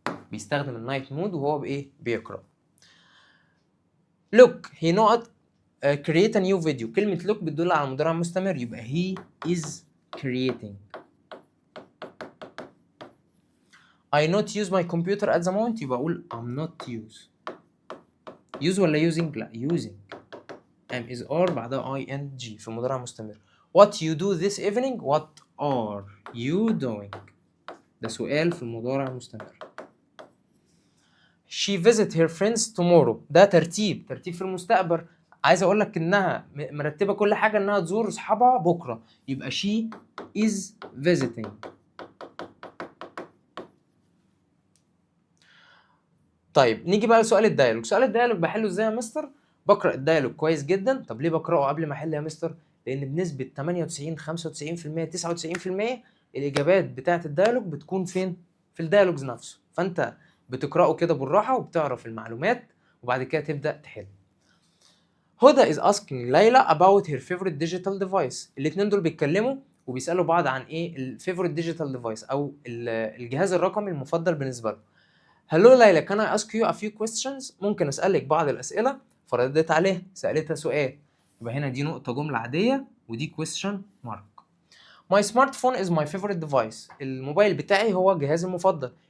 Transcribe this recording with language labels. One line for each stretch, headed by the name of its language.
Arabic: بيستخدم النايت مود وهو بايه؟ بيقرأ.
English: Look he not create a new video.
Arabic: كلمة look بتدل على مضارع مستمر، يبقى
English: he is creating. I not use my computer at the moment،
Arabic: يبقى اقول
English: I'm not use ولا using؟ لا using. am is are
Arabic: بعدها ing في مضارع مستمر.
English: What you do this evening؟ what are you doing؟
Arabic: ده سؤال في المضارع المستمر.
English: She visit her friends tomorrow،
Arabic: ده ترتيب في المستقبل. عايز اقول لك انها مرتبه كل حاجه انها تزور اصحابها بكره، يبقى
English: she is visiting.
Arabic: طيب نيجي بقى لسؤال الديالوج. سؤال الديالوج بحله ازاي يا مستر؟ بقرا الديالوج كويس جدا. طب ليه بقراه قبل ما احل يا مستر؟ لان بنسبه 98 95% 99% الاجابات بتاعه الديالوج بتكون فين؟ في الديالوجز نفسه. فانت بتقراه كده بالراحه وبتعرف المعلومات وبعد كده تبدا تحل.
English: هدى is asking ليلى about her favorite digital device.
Arabic: الاثنين دول بيتكلموا وبيسالوا بعض عن ايه الفيفوريت ديجيتال ديفايس او الجهاز الرقمي المفضل بالنسبه له.
English: Hello ليلى can I ask you a few questions؟
Arabic: ممكن اسالك بعض الاسئله. فردت عليه، سالتها سؤال، يبقى هنا دي نقطه جمله عاديه ودي
English: question mark. My smartphone is my favorite device.
Arabic: الموبايل بتاعي هو جهازي المفضل.